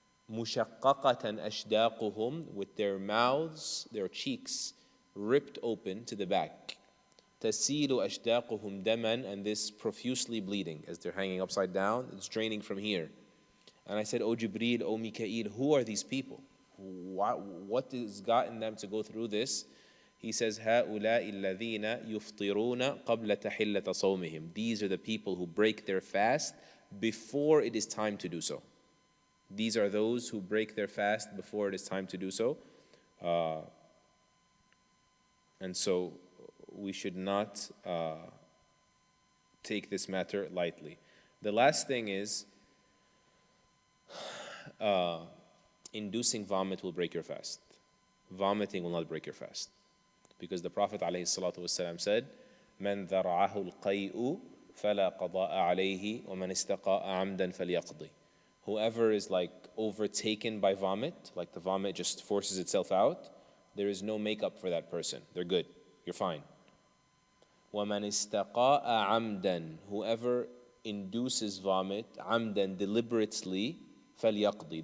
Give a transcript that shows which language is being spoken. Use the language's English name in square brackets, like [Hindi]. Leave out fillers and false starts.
[Arabic] مُشَقَّقَةً أَشْدَاقُهُمْ, [English] with their mouths, their cheeks ripped open to the back. [Arabic] تَسِيلُ أَشْدَاقُهُمْ دَمًا, [English] and this profusely bleeding as they're hanging upside down. It's draining from here. And I said, O Jibreel, O Mikael, who are these people? What has gotten them to go through this? He says, [Arabic] هؤلاء الذين يفطرون قبل تحلة صومهم. [English] These are the people who break their fast before it is time to do so. These are those who break their fast before it is time to do so. And so we should not take this matter lightly. The last thing is, inducing vomit will break your fast. Vomiting will not break your fast. Because the Prophet ﷺ said, [Arabic] مَنْ ذَرَعَهُ الْقَيْءُ فَلَا قَضَاءَ عَلَيْهِ وَمَنْ اسْتَقَاءَ عَمْدًا فَلْيَقْضِ. [English] Whoever is like overtaken by vomit, like the vomit just forces itself out, there is no makeup for that person. They're good. You're fine. [Arabic] وَمَنْ اسْتَقَاءَ عَمْدًا. [English] Whoever induces vomit, [Arabic] عَمْدًا, [English] deliberately, [Arabic] فَلْيَقْضِ.